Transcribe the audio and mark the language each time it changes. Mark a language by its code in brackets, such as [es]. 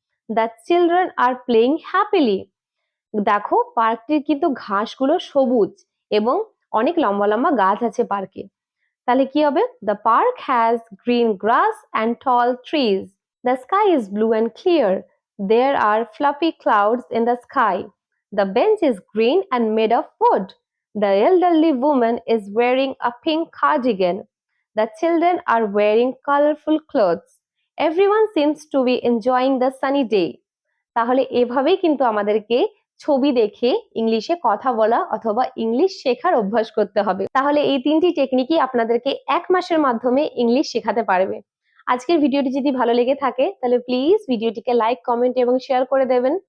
[en] The children are playing happily. [bn] দেখো পার্কটির কিন্তু ঘাসগুলো সবুজ এবং অনেক লম্বা লম্বা গাছ আছে পার্কে। তাহলে কি হবে? [en] The park has green grass and tall trees. The sky is blue and clear. There are fluffy clouds in the sky. The bench is green and made of wood. The elderly woman is wearing a pink cardigan. The children are wearing colorful clothes. Everyone seems to be enjoying the sunny day. [bn] তাহলে এভাবেই কিন্তু আমাদেরকে ছবি দেখে ইংলিশে কথা বলা অথবা ইংলিশ শেখার অভ্যাস করতে হবে। তাহলে এই 3টি টেকনিকই আপনাদেরকে 1 মাসের মাধ্যমে ইংলিশ শেখাতে পারবে। আজকের ভিডিওটি যদি ভালো লেগে থাকে তাহলে প্লিজ ভিডিওটিকে লাইক, কমেন্ট এবং শেয়ার করে দেবেন।